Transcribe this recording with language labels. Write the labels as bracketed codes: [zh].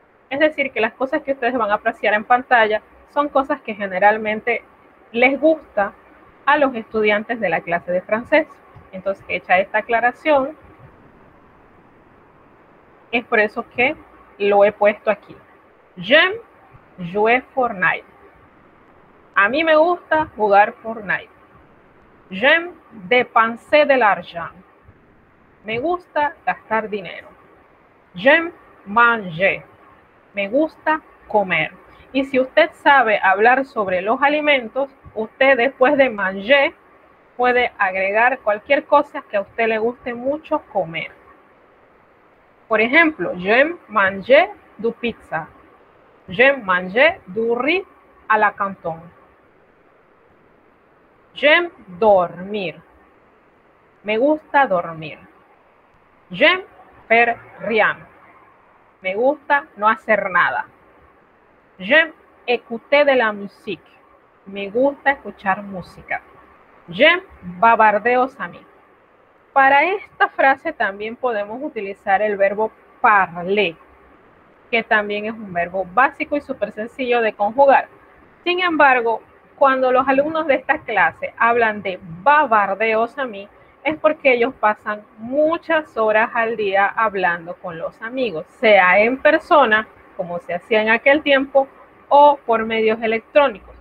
[es] Es decir, que las cosas que ustedes van a apreciar en pantalla son cosas que generalmente les gusta a los estudiantes de la clase de francés. Entonces, hecha esta aclaración, es por eso que lo he puesto aquí. [fr] J'aime jouer Fortnite. [es] A mí me gusta jugar Fortnite. [fr] J'aime dépenser de l'argent. [es] Me gusta gastar dinero. [fr] J'aime manger. [es] Me gusta comer. Y si usted sabe hablar sobre los alimentos, usted después de manger puede agregar cualquier cosa que a usted le guste mucho comer. Por ejemplo, [fr] j'aime manger du pizza. J'aime manger du riz à la canton. J'aime dormir. [es] Me gusta dormir. [fr] J'aime faire rien. [es] Me gusta no hacer nada. [fr] J'aime écouter de la musique. [es] Me gusta escuchar música. [fr] J'aime bavarder aux amis. [es] Para esta frase también podemos utilizar el verbo parler, que también es un verbo básico y súper sencillo de conjugar. Sin embargo, cuando los alumnos de esta clase hablan de bavardeos a mí, es porque ellos pasan muchas horas al día hablando con los amigos, sea en persona, como se hacía en aquel tiempo, o por medios electrónicos.